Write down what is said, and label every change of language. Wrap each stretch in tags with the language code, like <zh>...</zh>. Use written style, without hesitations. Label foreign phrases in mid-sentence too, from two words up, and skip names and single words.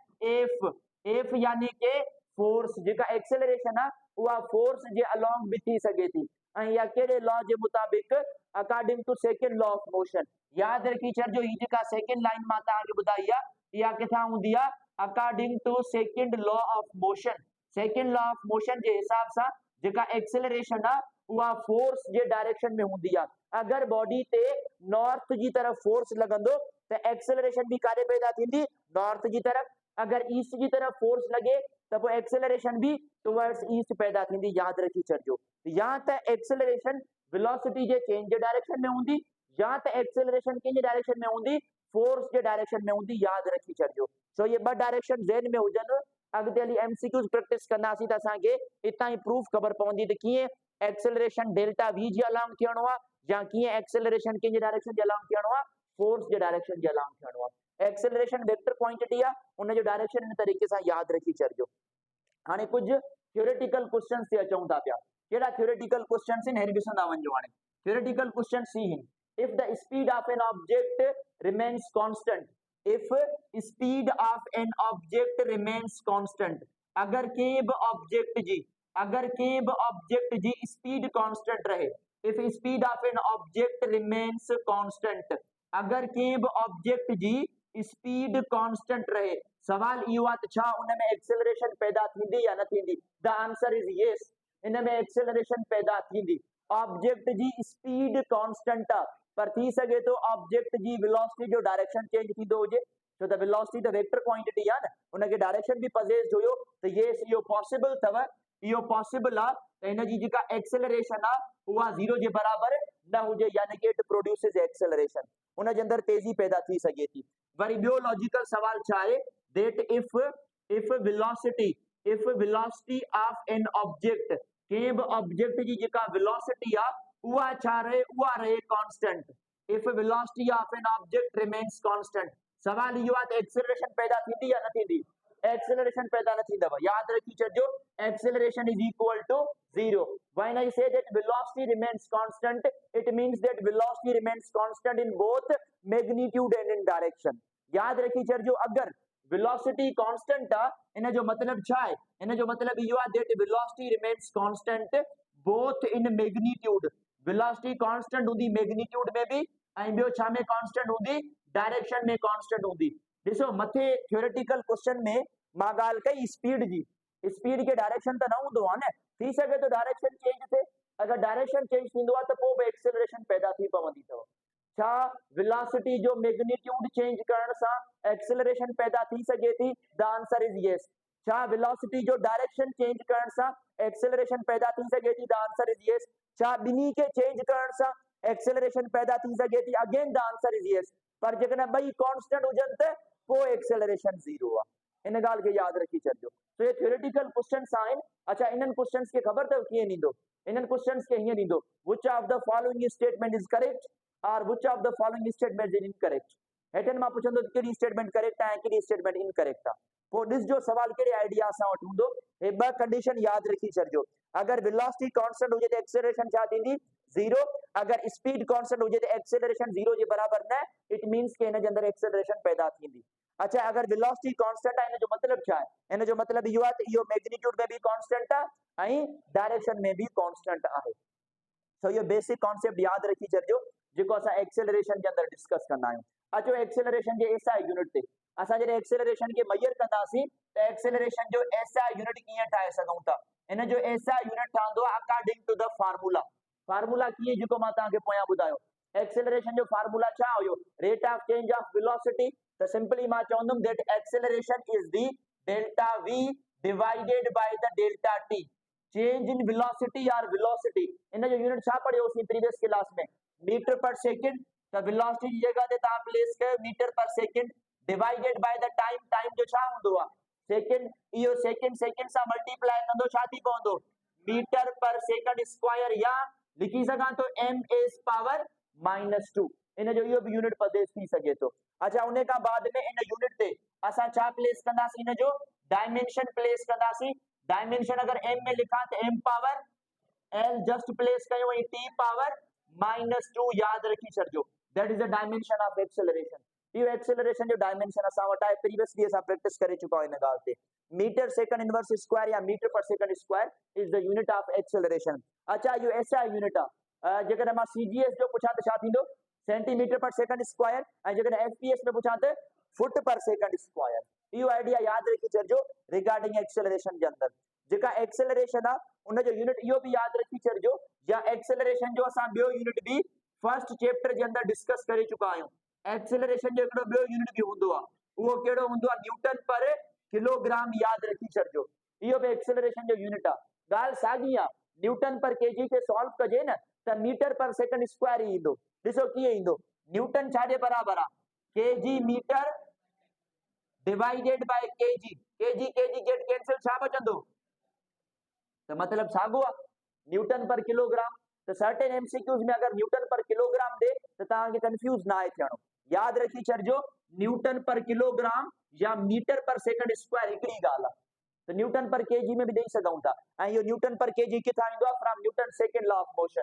<sd>एफ यानी के फोर्स जेका एक्सेलरेशन आहे उहा फोर्स जे अलोंग भी थी सके थी ऐं या कहिड़े लॉ जे मुताबिक</sd> <en>according to second law of motion</en> <sd>याद रखी छॾिजो ही जेका</sd> <en>second line</en> <sd>मां तव्हांखे ॿुधाई आहे इहा किथां हूंदी आहे</sd> <en>according to second law of motion</en> <sd>जे हिसाब सां जेका एक्सेलरेशन आहे उहा फोर्स जे डायरेक्शन में हूंदी आहे अगर बॉडी ते नॉर्थ जी तरफ फोर्स लॻंदो त एक्सेलरेशन भी काॾे पैदा थींदी नॉर्थ जी तरफ</sd> <hi>अगर ईस्ट की तरफ फोर्स लगे तो वो</hi> <sd>एक्सेलरेशन भी</sd> <en>towards east</en> <sd>पैदा थींदी याद रखी छॾिजो या त</sd> <en>acceleration velocity</en> <sd>जे चेंज जे डायरेक्शन में हूंदी या त एक्सेलरेशन कंहिंजे डायरेक्शन में हूंदी फोर्स जे डायरेक्शन में हूंदी याद रखी छॾिजो सो ये ॿ डायरेक्शन ज़हन में हुजनि अॻिते हली</sd> <en>MCQs practice</en> <sd>कंदासीं त असांखे हितां ई प्रूफ ख़बर पवंदी त कीअं</sd> <en>acceleration delta v</en> <sd>जे अलोंग थियणो आहे या कीअं एक्सेलरेशन कंहिंजे डायरेक्शन जे अलोंग थियणो आहे फोर्स जे डायरेक्शन जे अलोंग थियणो आहे</sd> <en>acceleration vector quantity</en> <sd>आहे उन जो डायरेक्शन इन तरीके सां याद रखी छॾिजो हाणे कुछ</sd> <en>theoretical questions</en> <sd>ते अचूं था पिया कहिड़ा</sd> <en>theoretical questions</en> <sd>आहिनि हेॾे ॾिसंदा वञो हाणे</sd> <en>theoretical question</en> <sd>सी आहिनि</sd> <en>if the speed of an object remains constant if speed of an object remains constant</en> <sd>अगर कंहिं बि ऑब्जेक्ट जी</sd> <en>speed constant</en> <sd>रहे</sd> <en>if speed of an object remains constant</en> <sd>अगर कंहिं बि ऑब्जेक्ट जी</sd> <en>speed constant</en> <sd>रहे सवाल इहो आहे त छा उन में एक्सेलरेशन पैदा थींदी या न थींदी</sd> <en>the answer is yes</en> <sd>इन में एक्सेलरेशन पैदा थींदी ऑब्जेक्ट जी</sd> <en>speed constant</en> <sd>आहे पर थी सके तो ऑब्जेक्ट जी वेलोसिटी जो डायरेक्शन चेंज थींदो हुजे छो त वेलोसिटी त</sd> <en>vector quantity</en> <sd>आहे न उनखे डायरेक्शन भी पजेस हुयो त यस इहो पॉसिबल अथव इहो पॉसिबल आहे त हिन जी जेका एक्सेलरेशन आहे उहा 0 जे बराबर न हुजे यानी कि</sd> <en>it produces acceleration</en> <sd>उन जे अंदर तेजी पैदा थी सके थी वरी ॿियो लॉजिकल सवाल छा आहे</sd> <en>that if velocity of an</en> <sd>ऑब्जेक्ट कंहिं बि ऑब्जेक्ट जी जेका वेलोसिटी आहे उहा छा रहे कांस्टेंट</sd> <en>if velocity of an object remains constant</en> <sd>सवाल इहो आहे त एक्सेलरेशन पैदा थींदी या न थींदी एक्सेलरेशन पैदा न थींदव याद रखी छॾिजो</sd> <en>acceleration is equal to 0 when I say that velocity remains constant it means that velocity remains constant in both magnitude and in direction</en> <sd>याद रखी छॾिजो अगर</sd> <en>velocity constant</en> <sd>आहे इन जो मतलब छा आहे इन जो मतलब इहो आहे</sd> <en>that velocity remains constant both in magnitude velocity constant</en> <sd>हूंदी मैग्नीट्यूड में भी ऐं ॿियो छा में कांस्टेंट हूंदी डायरेक्शन में कांस्टेंट हूंदी ॾिसो मथे</sd> <en>theoretical question</en> <sd>में मां ॻाल्हि कई स्पीड जी स्पीड के डायरेक्शन त न हूंदो आहे न थी सके तो</sd> <en>direction change</en> <sd>थिए अगर</sd> <en>direction change</en> <sd>थींदो आहे त पोइ बि एक्सेलरेशन पैदा थी पवंदी अथव छा वेलोसिटी जो</sd> <en>magnitude change</en> <sd>करण सां एक्सेलरेशन पैदा थी सके थी</sd> <en>the answer is yes</en> <sd>छा वेलोसिटी जो</sd> <en>direction change</en> <sd>करण सां एक्सेलरेशन पैदा थी सके थी</sd> <en>the answer is yes</en> <sd>छा ॿिन्ही के चेंज करण सां एक्सेलरेशन पैदा थी सके थी</sd> <en>again the answer is yes</en> <sd>पर जेकॾहिं ॿई कांस्टेंट हुजनि त पोइ एक्सेलरेशन 0 आहे इन ॻाल्हि खे यादि रखी छॾिजो तो ये</sd> <en>theoretical questions</en> <sd>आहिनि अच्छा इन्हनि क्वेश्चंस खे ख़बर अथव कीअं ॾींदो इन्हनि क्वेश्चंस खे हीअं ॾींदो</sd> <en>which of the following statement is correct or which of the following statement is incorrect</en> <sd>हेठनि मां पुछंदो कहिड़ी स्टेटमेंट करेक्ट आहे कहिड़ी</sd> <en>statement incorrect</en> <sd>आहे पोइ ॾिसजो सवाल कहिड़े आइडिया सां वटि हूंदो हे ॿ कंडीशन यादि रखी छॾिजो अगर</sd> <en>velocity constant</en> <sd>हुजे त एक्सेलरेशन छा थींदी 0 अगर</sd> <en>speed constant</en> <sd>हुजे त एक्सेलरेशन 0 जे बराबर न</sd> <en>it means</en> <sd>कि इन जे अंदर एक्सेलरेशन पैदा थींदी अच्छा अगर</sd> <en>velocity constant</en> <sd>आहे इन जो मतलब छा आहे इन जो मतलब इहो आहे त इहो मैग्नीट्यूड में भी कांस्टेंट आहे ऐं डायरेक्शन में भी कांस्टेंट आहे सो इहो</sd> <en>basic concept</en> <sd>यादि रखी छॾिजो जेको असां एक्सेलरेशन जे अंदर डिस्कस कंदा आहियूं अचो एक्सेलरेशन जे</sd> <en>SI unit</en> <sd>ते असां जॾहिं एक्सेलरेशन खे मेजर कंदासीं त एक्सेलरेशन जो</sd> <en>SI unit</en> <sd>कीअं ठाहे सघूं था। इन जो</sd> <en>SI unit</en> <sd>ठहंदो आहे</sd> <en>according to the formula.</en> <sd>फार्मूला कीअं जेको मां तव्हांखे पोयां ॿुधायो। एक्सेलरेशन जो फार्मूला छा हुयो,</sd> <en>rate of change of velocity. त सिंपली मां चवंदुमि that acceleration is the delta v divided by the delta t. change in velocity</en> <sd>और वेलोसिटी इन जो यूनिट छा पढ़ियोसीं</sd> <en>previous class</en> <sd>में,</sd> <en>metre per second.</en> <sd>त वेलोसिटी जी जगह ते तव्हां प्लेस कयो</sd> <en>metre per second divided by the time.</en> <sd>टाइम जो छा हूंदो आहे सेकंड, इहो</sd> <en>second second</en> <sd>सां मल्टीप्लाई कंदो छा थी पवंदो</sd> <en>metre per second square,</en> <sd>या लिखी सघां तो</sd> <en>m is power -2.</en> <sd>इन जो इहो भी यूनिट प्रदेश थी सके तो। अच्छा उन खां बाद में इन यूनिट ते असां छा प्लेस कंदासीं, इन जो डायमेंशन प्लेस कंदासीं। डायमेंशन अगर m में लिखा तो</sd> <en>m power l just place</en> <sd>कयो ऐं</sd> <en>t power -2</en> <sd>याद रखी छॾिजो।</sd> <en>that is the dimension of acceleration.</en> <sd>इहो एक्सेलरेशन जो डायमेंशन असां वटि आहे, प्रीवियसली असां प्रैक्टिस करे चुका आहियूं इन ॻाल्हि ते।</sd> <en>metre second inverse square या metre per second square is the unit of acceleration।</en> <sd>अच्छा इहो एसआई यूनिट आहे। जेकॾहिं मां सीजीएस जो पुछां त छा थींदो</sd> <en>centimetre per second square,</en> <sd>ऐं जेकॾहिं एफपीएस में पुछां त</sd> <en>foot per second square.</en> <sd>इहो आइडिया याद रखी छॾिजो</sd> <en>regarding acceleration</en> <sd>जे अंदर। जेका एक्सेलरेशन आहे उन जो यूनिट इहो भी याद रखी छॾिजो, या एक्सेलरेशन जो असां ॿियो यूनिट भी</sd> <en>first chapter</en> <sd>जे अंदर डिस्कस करे चुका आहियूं। एक्सेलरेशन जो हिकिड़ो ॿियो यूनिट भी हूंदो आहे, उहो कहिड़ो हूंदो आहे</sd> <en>newton per kilogram.</en> <sd>याद रखी छॾिजो इहो भी एक्सेलरेशन जो यूनिट आहे। ॻाल्हि साॻी आहे,</sd> <en>newton per kg</en> <sd>खे सॉल्व कजे न त</sd> <en>metre per second square</en> <sd>ई ईंदो। ॾिसो कीअं ईंदो, न्यूटन छाजे बराबर आहे</sd> <en>kg metre divided by kg. kg kg get cancel,</en> <sd>छा बचंदो त मतलब साॻियो आहे</sd> <en>newton per kilogram.</en> <sd>तो</sd> <en>certain MCQs</en> <sd>में अगर</sd> <en>newton per kilogram</en> <sd>दे तो तव्हांखे कंफ्यूज ना आहे थियणो। याद रखी छॾिजो</sd> <en>newton per kilogram</en> <sd>या</sd> <en>metre per second square</en> <sd>हिकिड़ी ॻाल्हि आहे। तो</sd> <en>newton per kg</en> <sd>में भी ॾेई सघूं था। ऐं इहो</sd> <en>newton per kg</en> <sd>किथां ईंदो आहे,</sd> <en>from Newton second law of motion.</en>